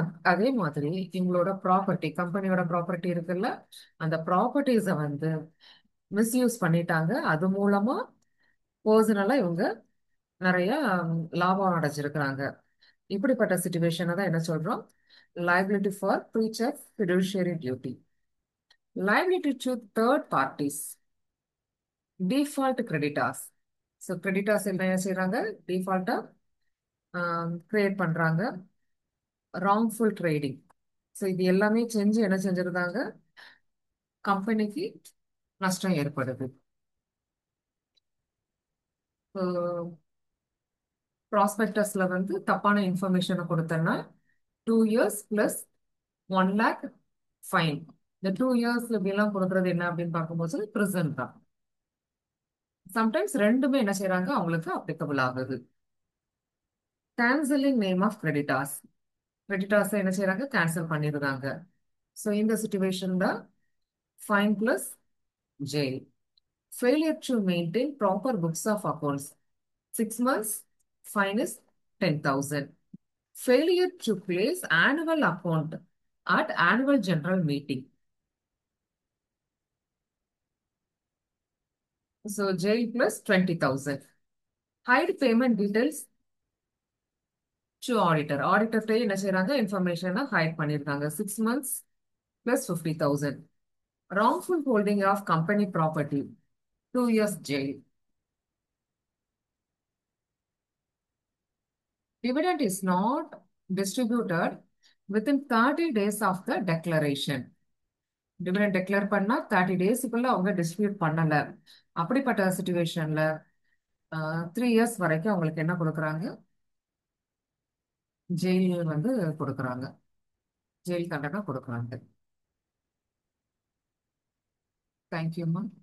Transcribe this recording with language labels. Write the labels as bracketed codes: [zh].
[ta] அதே மாதிரி இவங்களோட ப்ராப்பர்ட்டி, கம்பெனியோட ப்ராப்பர்ட்டி இருக்குல்ல, அந்த ப்ராப்பர்ட்டிஸை வந்து மிஸ்யூஸ் பண்ணிட்டாங்க, அது மூலமா பர்சனலா இவங்க நிறைய லாபம் அடைஞ்சிருக்கிறாங்க. இப்படிப்பட்ட சிச்சுவேஷனை தான் என்ன சொல்றோம், [en] liability for breach of fiduciary duty. liability to third parties, default creditors. [ta] So creditors என்ன செய்றாங்க, டிஃபால்ட்டா கிரியேட் பண்றாங்க, ராங்ஃபுல் ட்ரேடிங். ஸோ இது எல்லாமே செஞ்சு என்ன செஞ்சிருந்தாங்க, கம்பெனிக்கு நஷ்டம் ஏற்படுது. ப்ராஸ்பெக்டஸ்ல வந்து தப்பான இன்ஃபர்மேஷனை கொடுத்தேன்னா [en] 2 years plus 1 lakh [ta] ஃபைன். இந்த 2 years இப்படிலாம் கொடுக்கறது என்ன அப்படின்னு பார்க்கும்போது ப்ரிசன் தான். சம்டைம்ஸ் ரெண்டுமே என்ன செய்றாங்க, அவங்களுக்கு அப்ளிகபிள் ஆகுது. [en] Cancelling name of creditors. [ta] Creditors என்ன செய்றாங்க, கேன்சல் பண்ணிடுறாங்க. ஸோ இந்த சுச்சுவேஷன் தான் fine plus [en] jail. Failure to maintain proper books of accounts, 6 months, fine is 10,000. Failure to place annual account at annual general meeting. So jail plus 20,000. Hide payment details to auditor. [ta] Auditor என்ன செய்றாங்க இன்ஃபர்மேஷனை height பண்ணிருக்காங்க. [en] 6 months plus 50,000. Wrongful holding of company property, 2 years jail. Dividend is not distributed within 30 days of the declaration. [ta] Dividend declare பண்ணா 30 டேஸுக்குள்ள அவங்க distribute பண்ணல. அப்படிப்பட்ட சுச்சுவேஷன்ல 3 years வரைக்கும் அவங்களுக்கு என்ன கொடுக்குறாங்க? ஜெயில் வந்து கொடுக்குறாங்க. ஜெயில் தண்டனை கொடுக்குறாங்க. தேங்க்யூம்மா.